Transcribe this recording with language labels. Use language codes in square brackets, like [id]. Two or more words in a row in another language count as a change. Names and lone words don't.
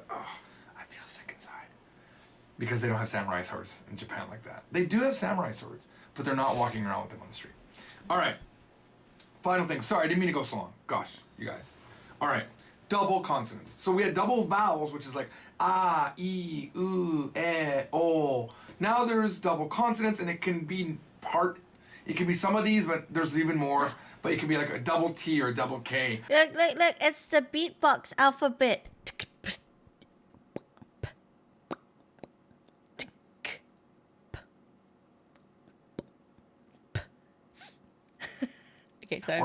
[en] Oh, I feel sick inside. Because they don't have samurai swords in Japan like that. They do have samurai swords, but they're not walking around with them on the street. All right. Final thing. Sorry, I didn't mean to go so long. Gosh, you guys. All right. Double consonants. So we had double vowels, which is like ah, e, u, e, o. Now there's double consonants, and it can be some of these, but there's even more. But it can be like a double T or a double K. Look, it's the beatbox alphabet. Okay, sorry.